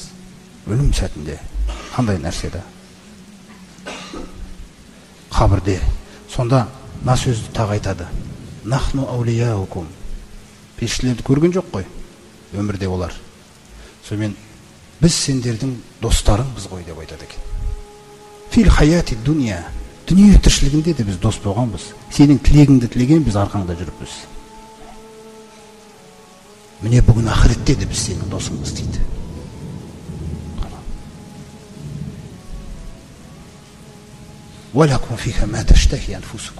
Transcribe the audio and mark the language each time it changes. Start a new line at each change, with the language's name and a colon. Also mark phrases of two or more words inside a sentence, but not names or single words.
Kazakh: Өлім сәтінде қандай нәрседе? Қабірде. Сонда мына сөзді тағы айтады.
Arabic: نحن أولياؤكم.
Kazakh: Періштелерді көрген жоқ қой. Өмірде олар. Сонымен біз сендердің достарыңбыз ғой деп айтады екен.
Arabic: في الحياة الدنيا.
Kazakh: Дүние тіршілігінде де біз дос болғанбыз. Сенің тілегіңді тілеген біз арқаңда жүріппіз. Міне бүгін ақыретте де біз сенің досыңбыз дейді.
Arabic: ولكم فيها ما تشتهي أنفسكم.